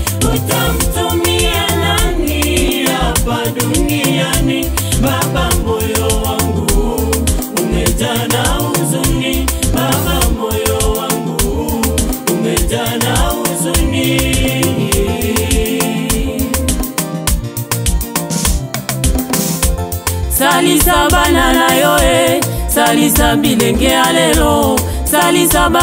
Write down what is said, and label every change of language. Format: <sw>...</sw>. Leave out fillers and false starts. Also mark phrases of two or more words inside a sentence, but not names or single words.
<sw>utamtumia nani hapa duniani? Baba, moyo wangu umejaa na huzuni. Baba, moyo wangu umejaa na huzuni.</sw> <ln>Salisa bana na yoe, salisa bilenge alelo, salisa ba</ln>